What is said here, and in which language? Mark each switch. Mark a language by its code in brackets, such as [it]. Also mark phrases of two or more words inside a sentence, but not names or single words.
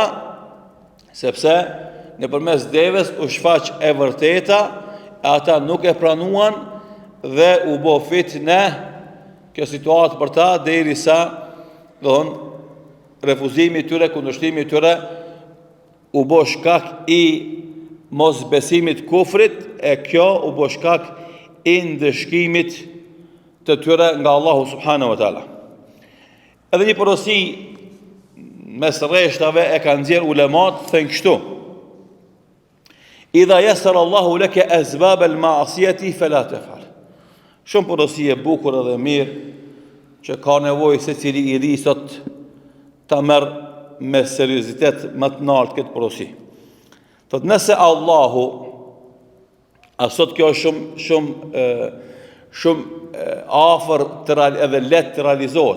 [sq] sepse nëpërmes devës u shfaq e vërteta, ata nuk e pranuan dhe u bë fitnë kjo situatë për ta, derisa refuzimi i tyre, kundërshtimi i tyre u bë shkak i mos besimit kufrit, e kjo u bë shkak i ndëshkimit të tyre nga Allahu [ar] سبحانه وتعالى. [sq] Edhe një porosi mes rreshtave e kanë nxjerr ulemat, thënë kështu: [ar] إذا يسر الله لك أسباب المعصية فلا تفعل. [sq] Shumë porosi e bukur edhe mirë, që ka nevojë secili i ri sot ta merr me seriozitet më të lartë këtë porosi. Thot, nëse Allahu, a sot kjo është shumë afër edhe lehtë të realizohet.